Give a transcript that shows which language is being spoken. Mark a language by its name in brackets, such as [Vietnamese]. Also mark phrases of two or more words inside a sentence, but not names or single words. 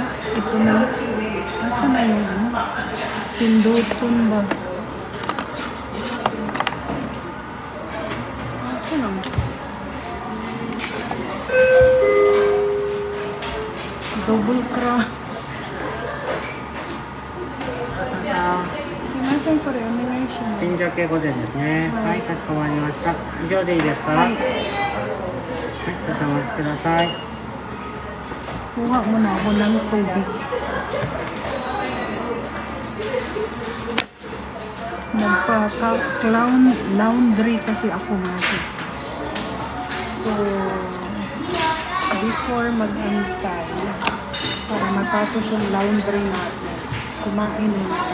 [Filipino] Ito na. [Cebuano] Asa na [Filipino] yung ano? Pinduton ba? [Cebuano] Asa na? [English] Double crown. [Japanese] すいません、これお願いします。新鮭御膳ですね。はい、かしこまりました。以上でいいですか。ははい、少々お待ちください。 [Filipino] Kuha mo na ako ng tubig. Nagpa-laundry kasi ako masis. So, before mag-antay, para matapos yung laundry natin, kumain muna tayo.